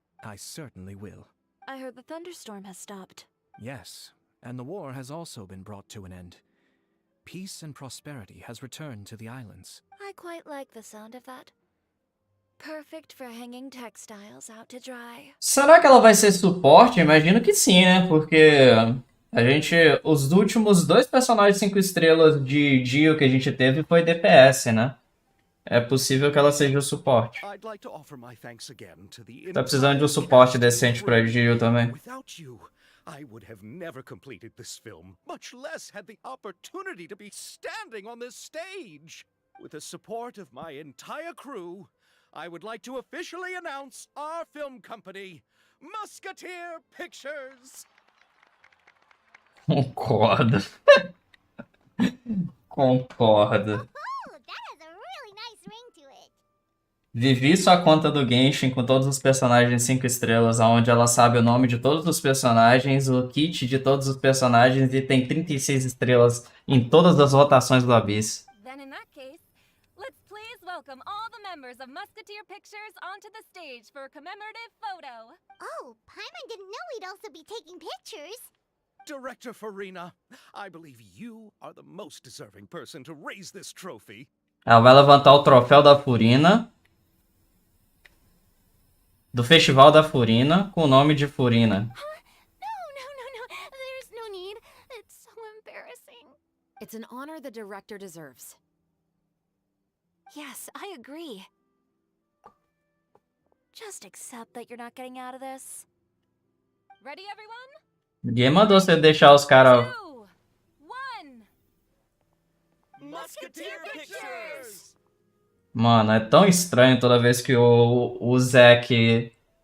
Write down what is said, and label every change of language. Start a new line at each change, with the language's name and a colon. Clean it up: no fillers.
English: I certainly will. I heard the thunderstorm has stopped. Yes, and the war has also been brought to an end. Peace and prosperity has returned to the islands. I quite like the sound of that. Perfect for hanging textiles out to dry.
Portuguese: Será que ela vai ser suporte? Imagino que sim, né? Porque os últimos 2 personagens 5 estrelas de Dio que a gente teve foi DPS, né? É possível que ela seja o suporte.
English: I'd like to offer my thanks again to the
Portuguese: Tá precisando de um suporte
English: entire
Portuguese: decente pra Dio também.
English: Without you, I would have never completed this film, much less had the opportunity to be standing on this stage. With the support of my entire crew, I would like to officially announce our film company, Musketeer Pictures.
Portuguese: Concordo. Concordo. Vivi sua conta do Genshin com todos os personagens 5 estrelas, onde ela sabe o nome de todos os personagens, o kit de todos os personagens e tem 36 estrelas em todas as rotações do Abyss.
English: Then in that case, let's please welcome all the members of Musketeer Pictures onto the stage for a commemorative photo. Oh, Paimon didn't know we'd also be taking pictures. Director Farina, I believe you are the most deserving person to raise this trophy.
Portuguese: Ela vai levantar o troféu da Furina, do Festival da Furina, com o nome de Furina.
English: No. There's no need. It's so embarrassing. It's an honor the director deserves. Yes, I agree. Just accept that you're not getting out of this. Ready, everyone?
Portuguese: Ninguém mandou você deixar os caras...
English: 2, 1. Musketeer Pictures!
Portuguese: Mano, é tão estranho toda vez que o Zack...